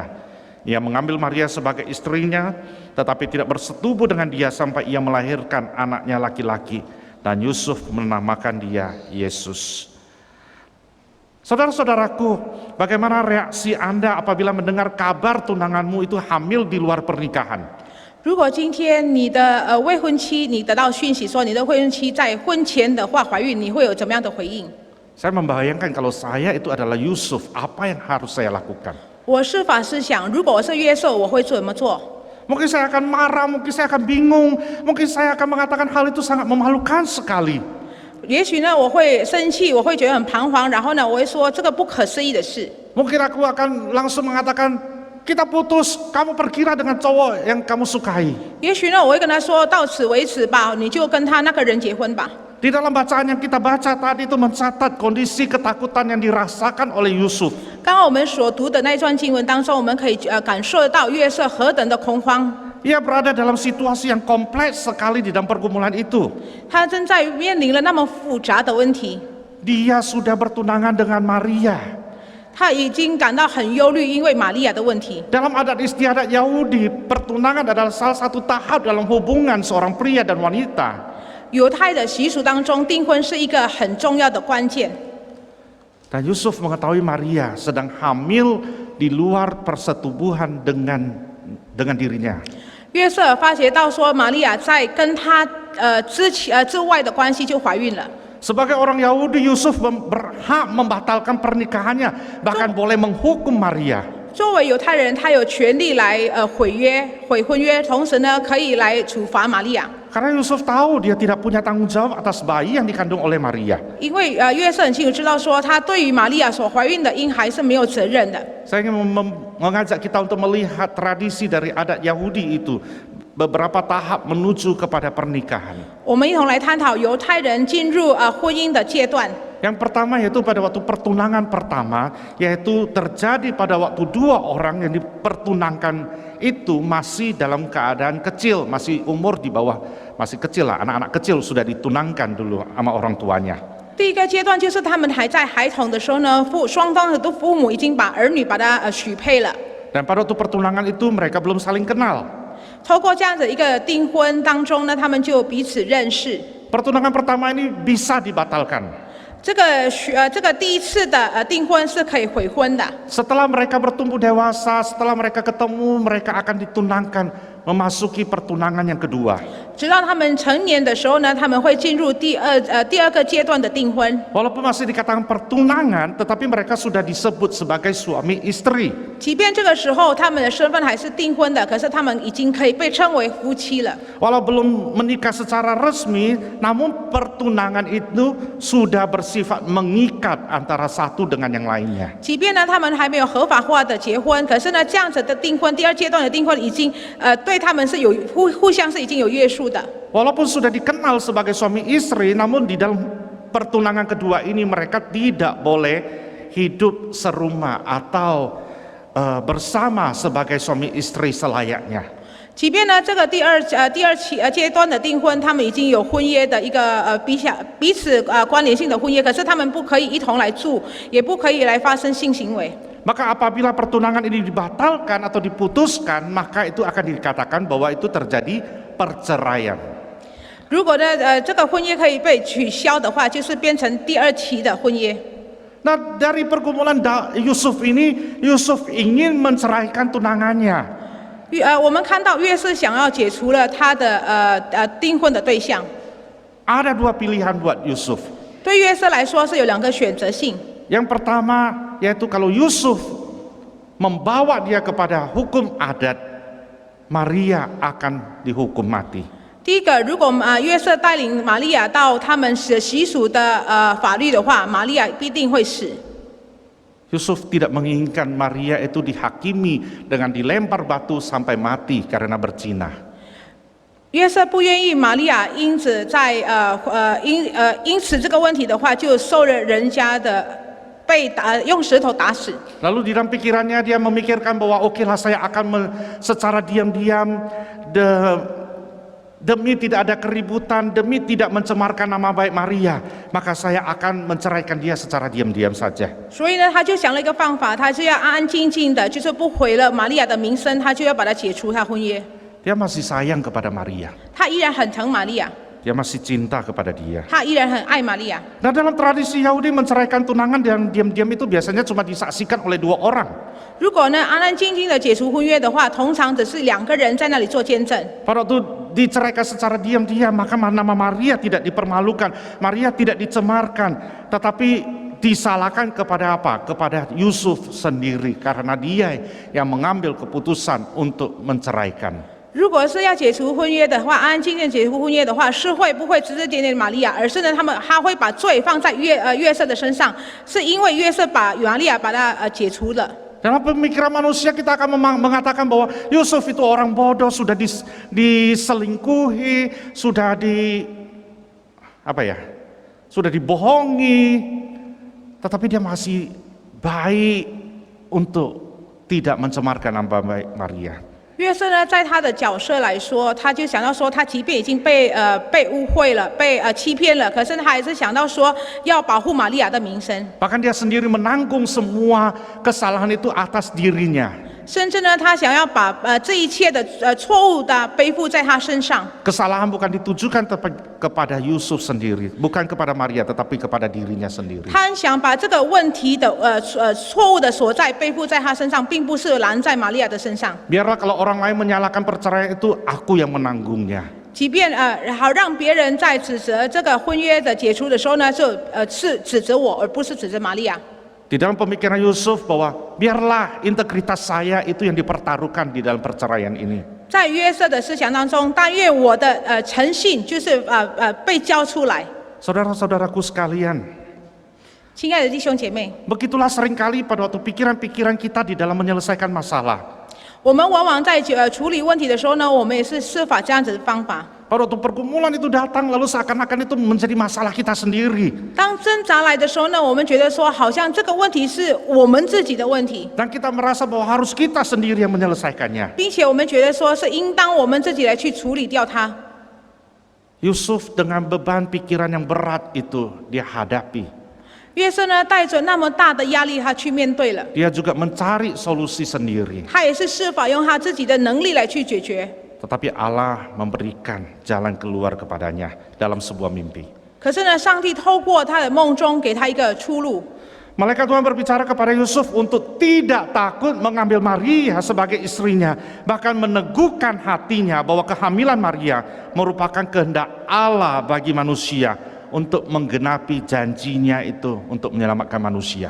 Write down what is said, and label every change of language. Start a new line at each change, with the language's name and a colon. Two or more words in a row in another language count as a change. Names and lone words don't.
Indonesian: Ia mengambil Maria sebagai istrinya, tetapi tidak bersetubuh dengan dia sampai ia melahirkan anaknya laki-laki, dan Yusuf menamakan dia Yesus. Saudara-saudaraku, bagaimana reaksi Anda apabila mendengar kabar tunanganmu itu hamil di luar pernikahan?
Chinese: 如果今天你的未婚妻，你得到讯息说你的未婚妻在婚前的话怀孕，你会有怎么样的回应？
Indonesian: Saya membayangkan kalau saya itu adalah Yusuf, apa yang harus saya lakukan?
Chinese: 我是法师想，如果我是约瑟，我会怎么做？
Indonesian: Mungkin saya akan marah, mungkin saya akan bingung, mungkin saya akan mengatakan hal itu sangat memalukan sekali.
Chinese: 也许呢，我会生气，我会觉得很彷徨，然后呢，我会说这个不可思议的事。
Indonesian: Mungkin aku akan langsung mengatakan, kita putus, kamu pergilah dengan cowok yang kamu sukai.
Chinese: 也许呢，我会跟他说到此为止吧，你就跟他那个人结婚吧。
Indonesian: Di dalam bacaan yang kita baca tadi itu mencatat kondisi ketakutan yang dirasakan oleh Yusuf.
Chinese: 刚刚我们所读的那一段经文当中，我们可以感受得到约瑟何等的恐慌。
Indonesian: Ia berada dalam situasi yang kompleks sekali di dalam pergumulan itu.
Chinese: 他正在面临了那么复杂的问题，
Indonesian: Dia sudah bertunangan dengan Maria.
Chinese: 他已经感到很忧虑，因为玛利亚的问题。
Indonesian: Dalam adat istiadat Yahudi, pertunangan adalah salah satu tahap dalam hubungan seorang pria dan wanita.
Chinese: 犹太的习俗当中，订婚是一个很重要的关键。
Indonesian: Dan Yusuf mengetahui Maria sedang hamil di luar persetubuhan dengan dirinya.
Chinese: 约瑟发觉到说，玛利亚在跟他之外的关系就怀孕了。
Indonesian: Sebagai orang Yahudi, Yusuf berhak membatalkan pernikahannya, bahkan boleh menghukum Maria.
Chinese: 作为犹太人，他有权利来毁婚约，同时呢，可以来处罚玛利亚。
Indonesian: Karena Yusuf tahu dia tidak punya tanggung jawab atas bayi yang dikandung oleh Maria.
Chinese: 因为约瑟很清楚知道说，他对于玛利亚所怀孕的婴孩是没有责任的。
Indonesian: Saya ingin mengajak kita untuk melihat tradisi dari adat Yahudi itu. beberapa tahap menuju kepada pernikahan.
Chinese: 我们一同来探讨犹太人进入婚姻的阶段。
Indonesian: Yang pertama yaitu pada waktu pertunangan pertama, yaitu terjadi pada waktu dua orang yang dipertunangkan itu masih dalam keadaan kecil, masih umur di bawah, masih kecil lah, anak-anak kecil sudah ditunangkan dulu sama orang tuanya.
Chinese: 第一个阶段就是他们还在孩童的时候呢，双方的父母已经把儿女把他许配了。
Indonesian: Dan pada waktu pertunangan itu mereka belum saling kenal.
Chinese: 透过这样子一个订婚当中呢，他们就彼此认识。
Indonesian: Pertunangan pertama ini bisa dibatalkan.
Chinese: 这个第一次的订婚是可以悔婚的。
Indonesian: Setelah mereka bertumbuh dewasa, setelah mereka ketemu, mereka akan ditunangkan, memasuki pertunangan yang kedua.
Chinese: 直到他们成年的时候呢，他们会进入第二个阶段的订婚。
Indonesian: Walaupun masih dikatakan pertunangan, tetapi mereka sudah disebut sebagai suami istri.
Chinese: 即便这个时候他们的身份还是订婚的，可是他们已经可以被称为夫妻了。
Indonesian: Walau belum menikah secara resmi, namun pertunangan itu sudah bersifat mengikat antara satu dengan yang lainnya.
Chinese: 即便呢他们还没有合法化的结婚，可是呢这样子的订婚，第二阶段的订婚已经对他们是有互相是已经有约束的。
Indonesian: Walaupun sudah dikenal sebagai suami istri, namun di dalam pertunangan kedua ini mereka tidak boleh hidup serumah atau bersama sebagai suami istri selayaknya.
Chinese: 即便呢这个第二阶段的订婚，他们已经有婚约的一个彼此关联性的婚约，可是他们不可以一同来住，也不可以来发生性行为。
Indonesian: Maka apabila pertunangan ini dibatalkan atau diputuskan, maka itu akan dikatakan bahwa itu terjadi perceraian.
Chinese: 如果呢这个婚约可以被取消的话，就是变成第二期的婚约。
Indonesian: Nah, dari pergumulan Yusuf ini, Yusuf ingin menceraikan tunangannya.
Chinese: 我们看到约瑟想要解除了他的订婚的对象。
Indonesian: Ada dua pilihan buat Yusuf.
Chinese: 对约瑟来说是有两个选择性。
Indonesian: Yang pertama yaitu kalau Yusuf membawa dia kepada hukum adat, Maria akan dihukum mati.
Chinese: 第一个，如果约瑟带领玛利亚到他们习俗的法律的话，玛利亚必定会死。
Indonesian: Yusuf tidak menginginkan Maria itu dihakimi dengan dilempar batu sampai mati karena berzina.
Chinese: 约瑟不愿意玛利亚因此因此这个问题的话，就受了人家的被用石头打死。
Indonesian: Lalu di dalam pikirannya dia memikirkan bahwa okelah saya akan secara diam-diam demi tidak ada keributan, demi tidak mencemarkan nama baik Maria, maka saya akan menceraikan dia secara diam-diam saja.
Chinese: 所以呢，他就想了一个方法，他就要安安静静的，就是不毁了玛利亚的名声，他就要把它解除他婚约。
Indonesian: Dia masih sayang kepada Maria.
Chinese: 他依然很疼玛利亚，
Indonesian: Dia masih cinta kepada dia.
Chinese: 他依然很爱玛利亚。
Indonesian: Nah, dalam tradisi Yahudi menceraikan tunangan dan diam-diam itu biasanya cuma disaksikan oleh dua orang.
Chinese: 如果呢安安静静的解除婚约的话，通常只是两个人在那里做见证。
Indonesian: Pada waktu diceraikan secara diam-diam, maka nama Maria tidak dipermalukan, Maria tidak dicemarkan, tetapi disalahkan kepada apa? Kepada Yusuf sendiri, karena dia yang mengambil keputusan untuk menceraikan.
Chinese: 如果是要解除婚约的话，安安静静解除婚约的话，是会不会指指点点玛利亚，而是呢他会把罪放在约瑟的身上，是因为约瑟把玛利亚把他解除了。
Indonesian: Dalam pemikiran manusia kita akan mengatakan bahwa Yusuf itu orang bodoh, sudah diselingkuhi, sudah sudah dibohongi, tetapi dia masih baik untuk tidak mencemarkan nama baik Maria.
Chinese: 约瑟呢，在他的角色来说，他就想到说，他即便已经被误会了，被欺骗了，可是他还是想到说要保护玛利亚的名声。
Indonesian: Bahkan dia sendiri menanggung semua kesalahan itu atas dirinya.
Chinese: 甚至呢，他想要把这一切的错误的背负在他身上。
Indonesian: Kesalahan bukan ditujukan kepada Yusuf sendiri, bukan kepada Maria, tetapi kepada dirinya sendiri.
Chinese: 他想把这个问题的错误的所在背负在他身上，并不是拦在玛利亚的身上。
Indonesian: Biarlah kalau orang lain menyalahkan perceraian itu, aku yang menanggungnya.
Chinese: 即便好让别人在指责这个婚约的解除的时候呢，是指责我，而不是指责玛利亚。
Indonesian: Di dalam pemikiran Yusuf bahwa biarlah integritas saya itu yang dipertaruhkan di dalam perceraian ini.
Chinese: 在约瑟的思想当中，但愿我的诚信就是被交出来。
Indonesian: Saudara-saudaraku sekalian,
Chinese: 亲爱的弟兄姐妹，
Indonesian: begitulah seringkali pada waktu pikiran-pikiran kita di dalam menyelesaikan masalah.
Chinese: 我们往往在处理问题的时候呢，我们也是设法这样子的方法。
Indonesian: Pada waktu pergumulan itu datang, lalu seakan-akan itu menjadi masalah kita sendiri.
Chinese: 当挣扎来的时候呢，我们觉得说，好像这个问题是我们自己的问题，
Indonesian: Dan kita merasa bahwa harus kita sendiri yang menyelesaikannya.
Chinese: 并且我们觉得说是应当我们自己来去处理掉它。
Indonesian: Yusuf dengan beban pikiran yang berat itu dia hadapi.
Chinese: 约瑟呢，带着那么大的压力，他去面对了，
Indonesian: Dia juga mencari solusi sendiri.
Chinese: 他也是设法用他自己的能力来去解决。
Indonesian: Tetapi Allah memberikan jalan keluar kepadanya dalam sebuah mimpi.
Chinese: 可是呢，上帝透过他的梦中给他一个出路。
Indonesian: Malaikat Tuhan berbicara kepada Yusuf untuk tidak takut mengambil Maria sebagai istrinya, bahkan meneguhkan hatinya bahwa kehamilan Maria merupakan kehendak Allah bagi manusia untuk menggenapi janjinya itu untuk menyelamatkan manusia.